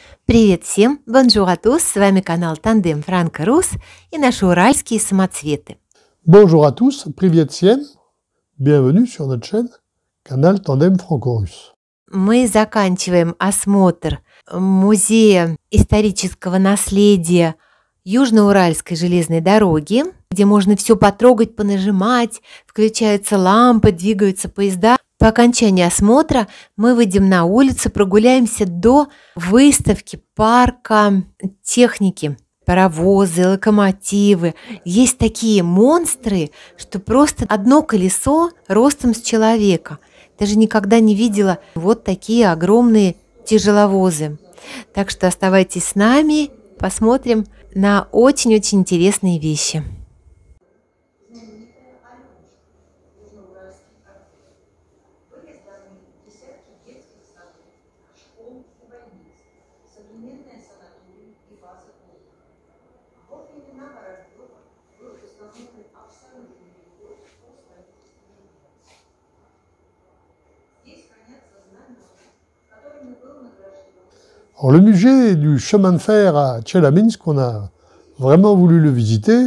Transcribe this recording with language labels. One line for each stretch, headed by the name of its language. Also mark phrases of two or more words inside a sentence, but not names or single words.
Russian: Привет всем!
French: Bonjour à tous!
Russian: С вами канал Тандем Франко-Рус и наши уральские самоцветы.
French: Bonjour à tous,
Russian: привет всем!
French: Bienvenue sur notre chaîne, canal Tandem Franco-Russe.
Russian: Мы заканчиваем осмотр музея исторического наследия Южноуральской железной дороги, где можно все потрогать, понажимать, включаются лампы, двигаются поезда. По окончании осмотра мы выйдем на улицу, прогуляемся до выставки парка техники. Паровозы, локомотивы. Есть такие монстры, что просто одно колесо ростом с человека. Даже никогда не видела вот такие огромные тяжеловозы. Так что оставайтесь с нами, посмотрим на очень-очень интересные вещи.
French: Alors, le musée du chemin de fer à Tcheliabinsk, on a vraiment voulu le visiter.